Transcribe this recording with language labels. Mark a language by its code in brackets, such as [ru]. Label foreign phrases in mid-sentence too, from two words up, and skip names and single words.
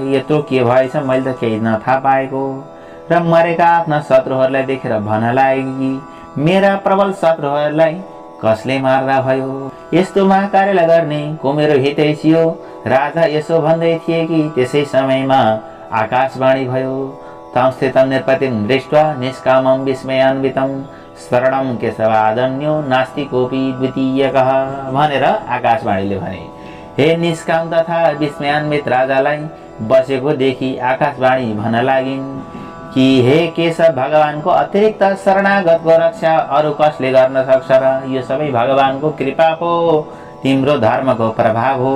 [ne] यत्रो के भएछ, मैले त केही नथाहा पाएको। र मरेका आफ्ना शत्रुहरूलाई देखेर भन्न लागे कि मेरा प्रबल शत्रुहरूलाई कसले मार्दा भयो। यस्तो महाकार्यलाई गर्ने को मेरो हितैषी हो। राजा यसो भन्दै थिए कि त्यसै समयमा आकाशवाणी भयो। [sa] तंस्थितं निर्पतिं दृष्ट्वा निष्कामं विस्मयान्वितं शरणं केशवादन्यो नास्ति कोऽपि द्वितीयकः [ne] भनेर आकाशवाणीले भने। हे निष्काम तथा विस्मयान्वित राजालाई बसेको देखि आकाशवाणी भन्न लागिन् कि हे केशव, भगवानको अतिरिक्त शरणागतको रक्षा अरू कसले गर्न सक्छ र यो सबै भगवानको कृपा हो, तिम्रो धर्मको प्रभाव हो।